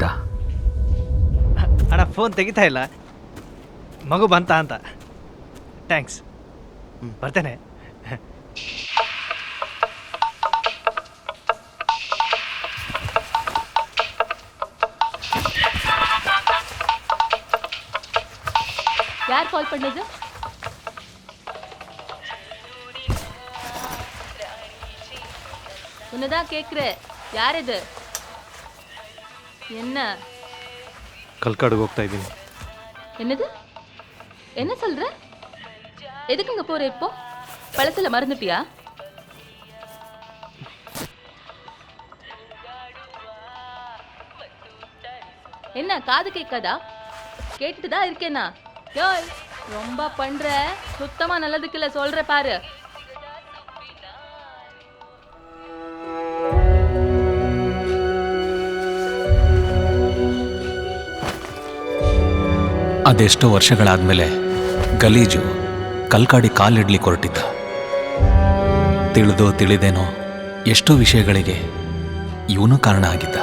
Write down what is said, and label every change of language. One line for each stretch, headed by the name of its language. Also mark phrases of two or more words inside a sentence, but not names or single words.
Kannada: ಅಣ್ಣ ಫೋನ್ ತೆಗಿತಾ ಇಲ್ಲ, ಮಗು ಬಂತ ಅಂತ. ಥ್ಯಾಂಕ್ಸ್, ಬರ್ತೇನೆ.
Tamil: யார் கால் பண்ணது? உன்னதான் கேக்குறேன், யார் இது? என்ன?
Kannada: ಕಲ್ಕಾಡಿಗೆ ಹೋಗ್ತಾ ಇದ್ದೀನಿ.
Tamil: என்னது? என்ன சொல்ற? எதுக்குங்க போற இப்போ? பழசல மறந்துட்டியா? என்ன காது கேட்காதா? கேட்டுட்டு தான் இருக்கேனா? யோய், ரொம்ப பண்ற. சுத்தமா நல்லதுக்கு இல்ல, சொல்ற பாரு.
Kannada: ಅದೆಷ್ಟೋ ವರ್ಷಗಳಾದ್ಮೇಲೆ ಗಲೀಜು ಕಲ್ಕಾಡಿ ಕಾಲಿಡ್ಲಿಕ್ಕೆ ಹೊರಟಿದ್ದ. ತಿಳಿದೋ ತಿಳಿದೇನೋ ಎಷ್ಟೋ ವಿಷಯಗಳಿಗೆ ಇವನು ಕಾರಣ ಆಗಿದ್ದ.